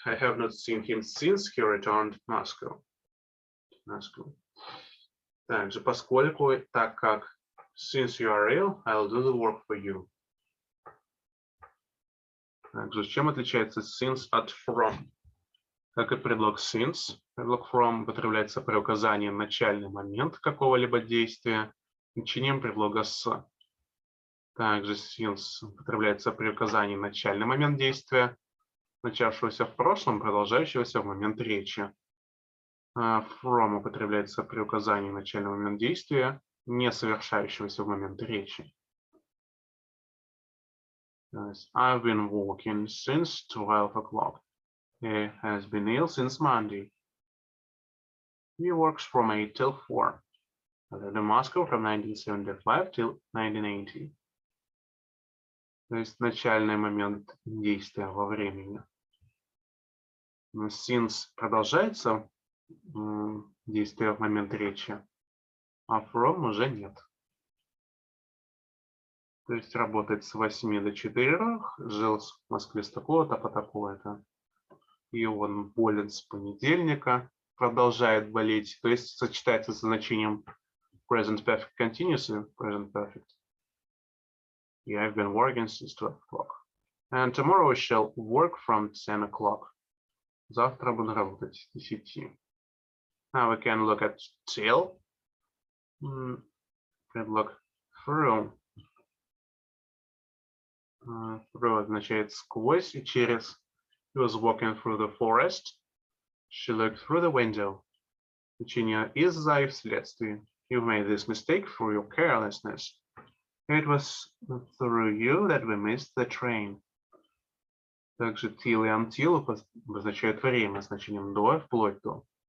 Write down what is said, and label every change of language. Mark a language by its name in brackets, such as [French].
[English] I have not seen him since he returned to Moscow. [Russian] Также поскольку, так как, [English] since you are ill, I'll do the work for you. [Russian] Также чем отличается since от from? Как и предлог since, предлог from употребляется при указании на начальный момент какого-либо действия, начинием предлога с. Также since употребляется при указании на начальный момент действия, начавшегося в прошлом, продолжающегося в момент речи. From употребляется при указании на начальный момент действия, не совершающегося в момент речи. [English] I've been working since 12 o'clock. He has been ill since Monday. He works from 8 till 4. I lived in Moscow from 1975 till 1980. [Russian] То есть начальный момент действия во времени. Since продолжается действие в момент речи, а from уже нет. То есть работает с 8 до 4, жил в Москве с такого-то по такое-то. И он болен с понедельника, продолжает болеть. То есть сочетается со значением present perfect continuous и present perfect. [English] Yeah, I've been working since 12 o'clock. And tomorrow I shall work from 10 o'clock. [Russian] Завтра буду работать с 10. [English] Now we can look at till. [Russian] Предлог through. Through означает сквозь и через. [English] He was walking through the forest. She looked through the window. [Russian] Значение из-за и вследствие. [English] You made this mistake through your carelessness. It was through you that we missed the train. [Russian] Также till и until обозначают время значением до, вплоть до.